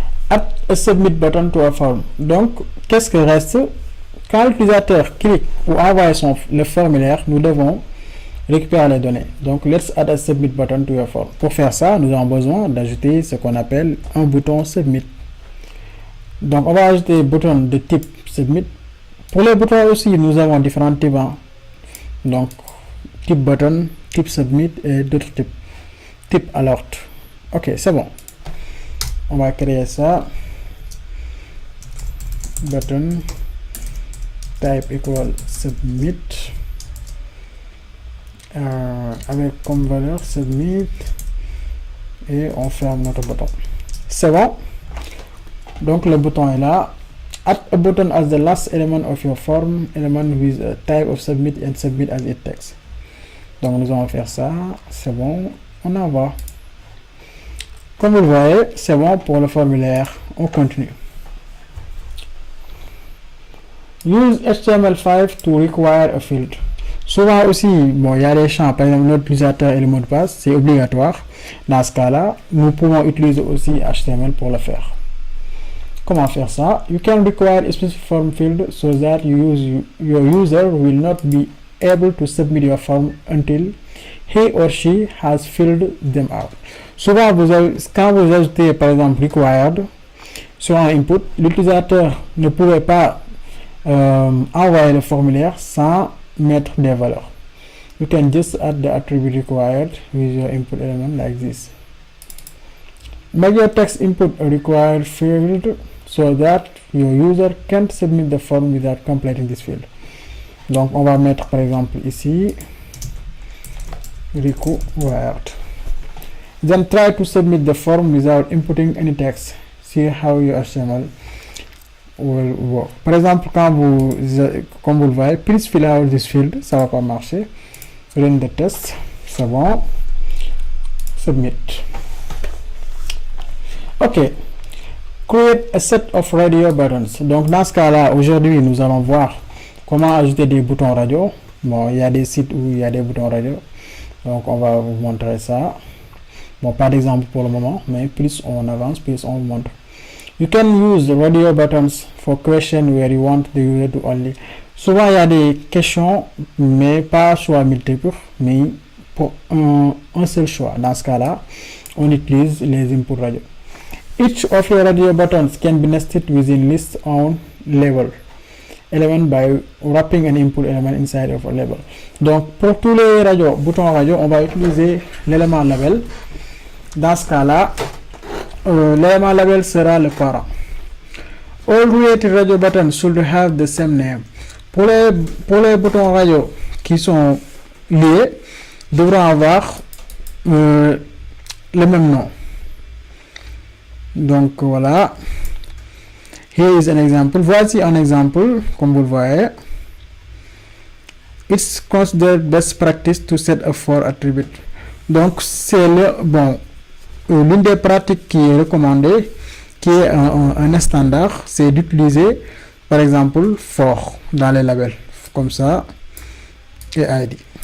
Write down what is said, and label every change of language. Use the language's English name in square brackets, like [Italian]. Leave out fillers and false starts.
[English] Add a submit button to a form. [French] Donc qu'est-ce que reste? Quand l'utilisateur clique ou envoie le formulaire, nous devons récupérer les données. [English] Donc, let's add a submit button to your form. [French] Pour faire ça, nous avons besoin d'ajouter ce qu'on appelle un bouton submit. Donc, on va ajouter un bouton de type submit. Pour les boutons aussi, nous avons différents types. Donc, type button, type submit et d'autres types. Type alert. Ok, c'est bon. On va créer ça. [English] Button type equal submit. [French] Avec comme valeur submit et on ferme notre bouton. C'est bon. Donc le bouton est là. [English] Add a button as the last element of your form element with a type of submit and submit as it text. [French] Donc nous allons faire ça. C'est bon. On envoie. Comme vous le voyez, c'est bon pour le formulaire. On continue. [English] Use HTML5 to require a field. [French] Souvent aussi, bon, il y a les champs, par exemple notre utilisateur et le mot de passe, c'est obligatoire. Dans ce cas-là, nous pouvons utiliser aussi HTML pour le faire. Comment faire ça? [English] You can require a specific form field so that your user will not be able to submit your form until he or she has filled them out. [French] Souvent, quand vous ajoutez par exemple required, sur un input, l'utilisateur ne pouvait pas envoyer le formulaire sans mettre des valeurs. [English] You can just add the attribute required with your input element like this. Make your text input a required field so that your user can't submit the form without completing this field. [French] Donc on va mettre par exemple ici required. [English] Then try to submit the form without inputting any text. See how your HTML will work. [French] Par exemple, comme vous le voyez, [English] please fill out this field, [French] ça va pas marcher. [English] Run the test, [French] c'est bon. [English] Submit. Ok. Create a set of radio buttons. [French] Donc dans ce cas-là, aujourd'hui, nous allons voir comment ajouter des boutons radio. Bon, il y a des sites où il y a des boutons radio. Donc on va vous montrer ça. Bon, pas d'exemple pour le moment, mais plus on avance, plus on vous montre. [English] You can use the radio buttons for questions where you want the user to only. [French] Souvent, il y a des questions, mais pas choix multiples, mais pour un seul choix. Dans ce cas-là, on utilise les inputs radio. [English] Each of your radio buttons can be nested within list on label element by wrapping an input element inside of a label. [French] Donc, pour tous les boutons radio, on va utiliser l'élément label. Dans ce cas-là, l'élément label sera le parent. All related radio buttons should have the same name. Pour les boutons radio qui sont liés, devront avoir le même nom. Donc voilà. [English] Here is an example. [French] Voici un exemple, comme vous le voyez. [English] It's considered best practice to set up for attribute. [French] Donc c'est l'une des pratiques qui est recommandée, qui est un standard, c'est d'utiliser par exemple for dans les labels, comme ça, et ID.